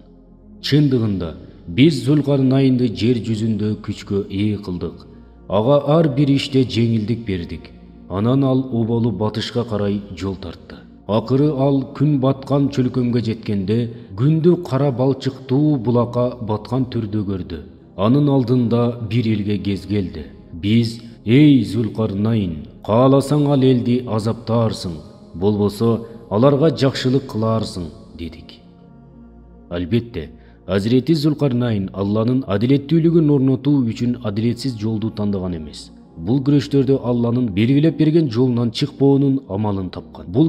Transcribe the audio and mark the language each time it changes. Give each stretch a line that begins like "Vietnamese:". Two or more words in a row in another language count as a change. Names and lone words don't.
Kyrgyz: Чындыгында биз Zulqarnaynды жер жүзүндө күчкө ээ кылдык. Ага ар бир иште жеңилдик бердик. Анан ал оболу батышка карай жол тартты. Акыры ал күн баткан чөлкөмгө жеткенде, күндү кара балчыктуу булакка баткан түрдө көрдү. Анын алдында бир элге кез келди. Биз, ey Зулкарнайн, кааласаң ал элди азаптаарсың, болбосо аларга жакшылык кылаарсың, дедик. Албетте, Hazreti Зулкарнайн Алланын адилеттүүлүгүн орнотуу үчүн адилетсиз жолду тандаган эмес. Бул күрөштөрдө Алланын белгилеп берген жолунан чыкпоонун амалын тапкан.